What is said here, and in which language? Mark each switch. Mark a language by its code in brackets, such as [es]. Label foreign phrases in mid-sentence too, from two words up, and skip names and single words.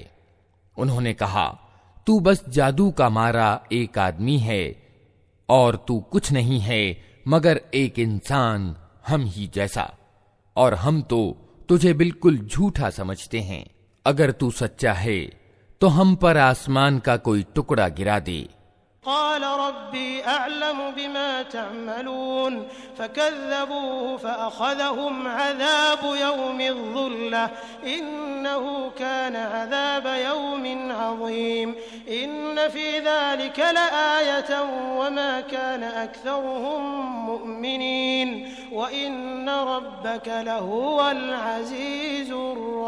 [hi] उन्होंने कहा, तू बस जादू का मारा एक आदमी है और तू कुछ नहीं है मगर एक इंसान हम ही जैसा, और हम तो तुझे बिल्कुल झूठा समझते हैं। अगर तू सच्चा है तो हम पर आसमान का कोई टुकड़ा गिरा दे। [ar] قال ربي أعلم بما تعملون فكذبوه فأخذهم عذاب يوم الظلة إنه كان عذاب يوم عظيم إن في ذلك لآية وما كان أكثرهم مؤمنين وإن ربك لهو العزيز